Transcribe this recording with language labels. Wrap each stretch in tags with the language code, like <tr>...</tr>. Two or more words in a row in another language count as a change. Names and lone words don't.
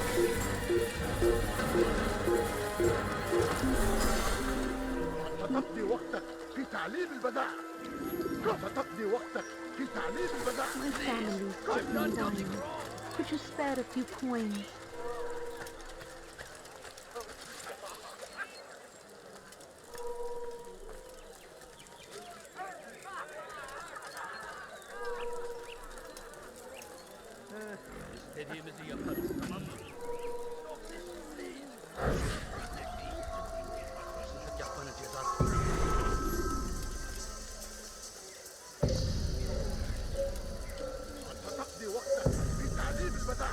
<ar>ستقضي وقتك في تعليم البداء. ستقضي وقتك في تعليم البداء.</ar> <en>My family, sick and dying. Could you spare a few coins?</en> <tr>İstediğimizi yaparız, tamam mı? Hırsızlık yapmanın cezası.</tr> <ar>ستقضي وقتك في تعليم البداء.</ar>